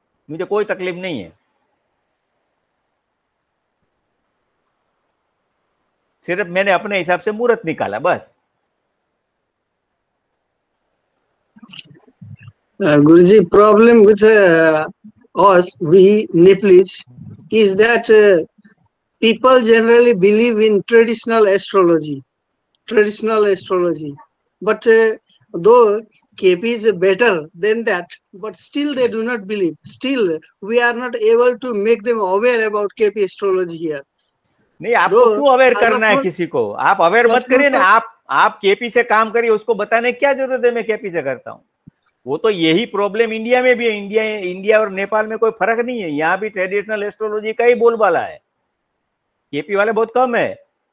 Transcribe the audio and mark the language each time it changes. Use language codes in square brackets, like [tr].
[hi] मुझे कोई तकलीफ नहीं है, सिर्फ मैंने अपने हिसाब से मुहूर्त निकाला बस। [en] Guruji, problem with us, we Nepalese, is that people generally believe in traditional astrology. But though KP is better than that, but still they do not believe. Still, we are not able to make them aware about KP astrology here. [hi] नहीं, आपको क्यों aware करना है किसी को? आप aware मत करिए ना, आप केपी से काम करिए, उसको बताने की क्या जरूरत है मैं केपी से करता हूँ। वो तो यही प्रॉब्लम इंडिया में भी है। इंडिया और नेपाल में कोई फर्क नहीं है, यहाँ भी ट्रेडिशनल एस्ट्रोलॉजी का ही बोलबाला है, केपी वाले बहुत कम है।